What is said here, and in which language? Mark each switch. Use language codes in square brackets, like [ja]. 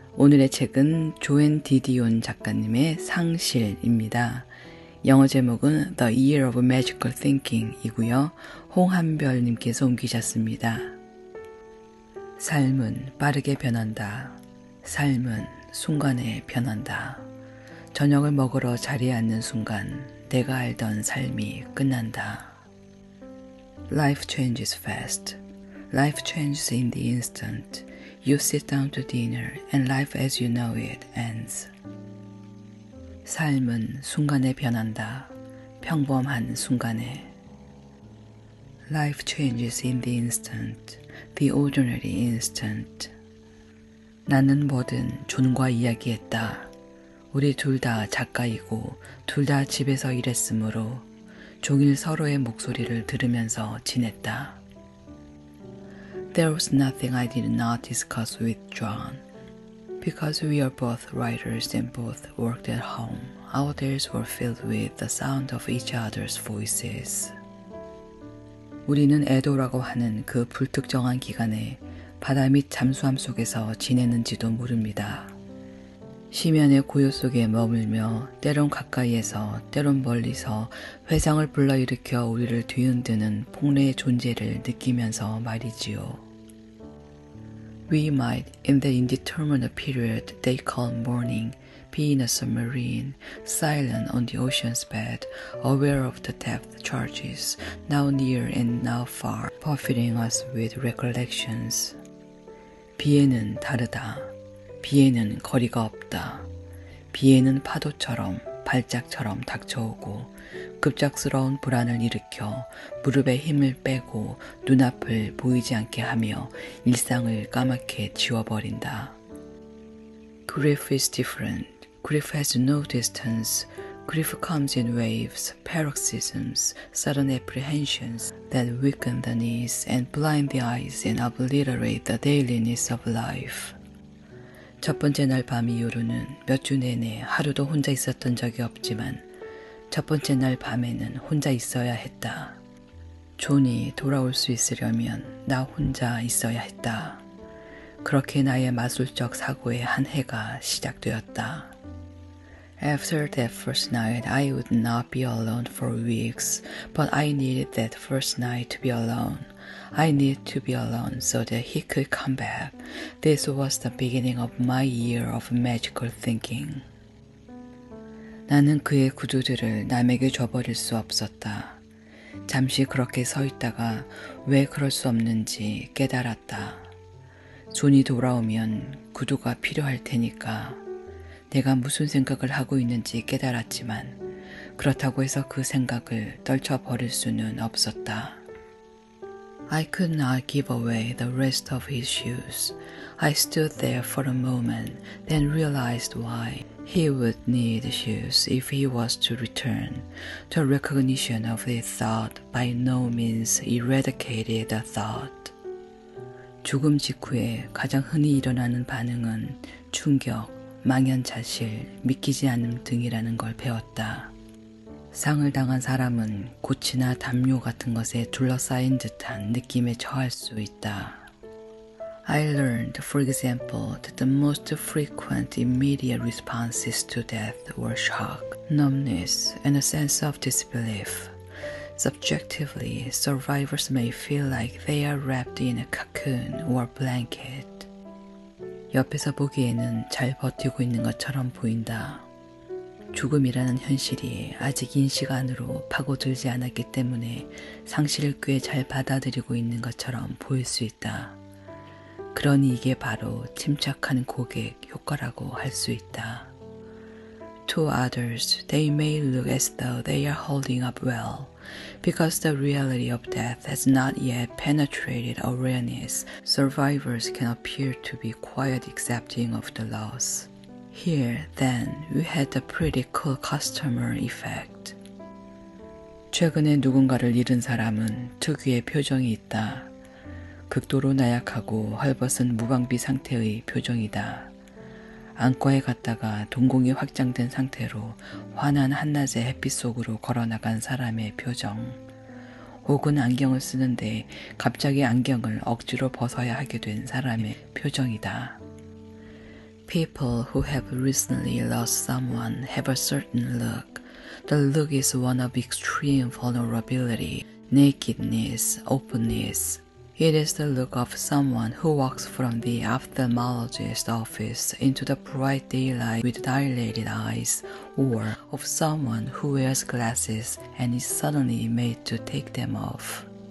[ko] 오늘의 책은 조앤 디디온 작가님의 상실입니다. 영어 제목은 The Year of Magical Thinking 이고요. 홍한별님께서 옮기셨습니다. 삶은 빠르게 변한다. 삶은 순간에 변한다. 저녁을 먹으러 자리에 앉는 순간 내가 알던 삶이 끝난다. [en] Life changes fast. Life changes in the instant. You sit down to dinner and life as you know it ends. [ko] 삶은 순간에 변한다. 평범한 순간에. [en] Life changes in the instant. The ordinary instant. [ko] 나는 뭐든 존과 이야기했다. 우리 둘 다 작가이고 둘 다 집에서 일했으므로 종일 서로의 목소리를 들으면서 지냈다. [en] There was nothing I did not discuss with John. Because we are both writers and both worked at home, our days were filled with the sound of each other's voices. [ko] 우리는 에도라고 하는 그 불특정한 기간에 바다 및 잠수함 속에서 지내는지도 모릅니다. 심연의 고요 속에 머물며 때론 가까이에서 때론 멀리서 회상을 불러일으켜 우리를 뒤흔드는 폭래의 존재를 느끼면서 말이지요. [en] We might, in the indeterminate period they call morning, be in a submarine, silent on the ocean's bed, aware of the depth charges, now near and now far, buffeting us with recollections. [ko] 비에는 다르다. 비에는 거리가 없다. 비에는 파도처럼 발작처럼 닥쳐오고 급작스러운 불안을 일으켜 무릎에 힘을 빼고 눈앞을 보이지 않게 하며 일상을 까맣게 지워버린다. [en] Grief is different. Grief has no distance. Grief comes in waves, paroxysms, sudden apprehensions that weaken the knees and blind the eyes and obliterate the dailiness of life. [ko] 첫 번째 날 밤 이후로는 몇 주 내내 하루도 혼자 있었던 적이 없지만 첫 번째 날 밤에는 혼자 있어야 했다. 존이 돌아올 수 있으려면 나 혼자 있어야 했다. 그렇게 나의 마술적 사고의 한 해가 시작되었다. [en] After that first night, I would not be alone for weeks, but I needed that first night to be alone. I needed to be alone so that he could come back. This was the beginning of my year of magical thinking. [ko] 나는 그의 구두들을 남에게 줘버릴 수 없었다. 잠시 그렇게 서 있다가 왜 그럴 수 없는지 깨달았다. 존이 돌아오면 구두가 필요할 테니까. 내가 무슨 생각을 하고 있는지 깨달았지만 그렇다고 해서 그 생각을 떨쳐버릴 수는 없었다. [en] I could not give away the rest of his shoes. I stood there for a moment, then realized why he would need shoes if he was to return. The recognition of the thought by no means eradicated the thought. [ko] 죽음 직후에 가장 흔히 일어나는 반응은 충격, 망연자실, 믿기지 않음 등이라는 걸 배웠다. 상을 당한 사람은 고치나 담요 같은 것에 둘러싸인 듯한 느낌에 처할 수 있다. [en] I learned, for example, that the most frequent immediate responses to death were shock, numbness, and a sense of disbelief. Subjectively, survivors may feel like they are wrapped in a cocoon or blanket. [ko] 옆에서 보기에는 잘 버티고 있는 것처럼 보인다. 죽음이라는 현실이 아직 인식 안으로 파고들지 않았기 때문에 상실을 꽤 잘 받아들이고 있는 것처럼 보일 수 있다. 그러니 이게 바로 침착한 고객 효과라고 할 수 있다. [en] To others, they may look as though they are holding up well. Because the reality of death has not yet penetrated awareness, survivors can appear to be quite accepting of the loss. Here, then, we had the pretty cool customer effect. [ko] 최근에 누군가를 잃은 사람은 특유의 표정이 있다. 극도로 나약하고 헐벗은 무방비 상태의 표정이다. 안과에 갔다가 동공이 확장된 상태로 환한 한낮의 햇빛 속으로 걸어나간 사람의 표정. 혹은 안경을 쓰는데 갑자기 안경을 억지로 벗어야 하게 된 사람의 표정이다. [en] People who have recently lost someone have a certain look. The look is one of extreme vulnerability, nakedness, openness. It is the look of someone who walks from the ophthalmologist's office into the bright daylight with dilated eyes, or of someone who wears glasses and is suddenly made to take them off.